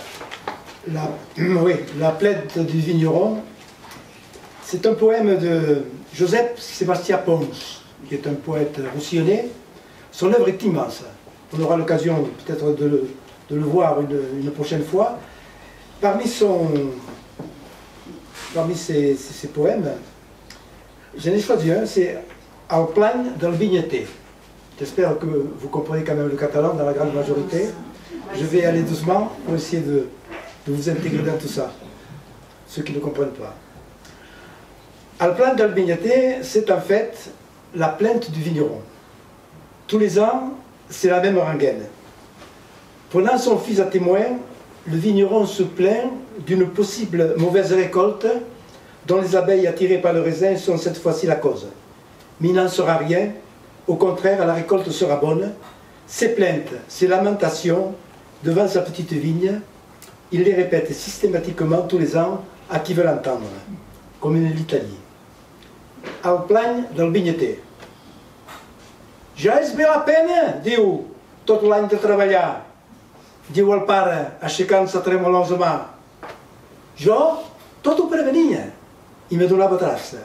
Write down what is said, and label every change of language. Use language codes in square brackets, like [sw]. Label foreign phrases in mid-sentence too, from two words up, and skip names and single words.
[fr] Oui, la plainte du vigneron, c'est un poème de Joseph Sébastien Pons, qui est un poète roussillonnais. Son œuvre est immense. On aura l'occasion peut-être de le voir une prochaine fois. Parmi ses poèmes, j'en ai choisi un, c'est Al plany del vinyater. J'espère que vous comprenez quand même le catalan dans la grande majorité. Je vais aller doucement pour essayer de vous intégrer dans tout ça, ceux qui ne comprennent pas. Al plany del vinyater, c'est en fait la plainte du vigneron. Tous les ans, c'est la même rengaine. Prenant son fils à témoin, le vigneron se plaint d'une possible mauvaise récolte dont les abeilles attirées par le raisin sont cette fois-ci la cause. Mais il n'en sera rien, au contraire, la récolte sera bonne. Ses plaintes, ses lamentations, devant sa petite vigne, il les répète systématiquement tous les ans à qui veut l'entendre, comme une litanie. Al plany del vinyater. [ca] Ja és bé la pena, diu, tot l'any de treballar, diu el pare, aixecant-se tremolosa mà. Jo tot ho prevenia i me donava traça.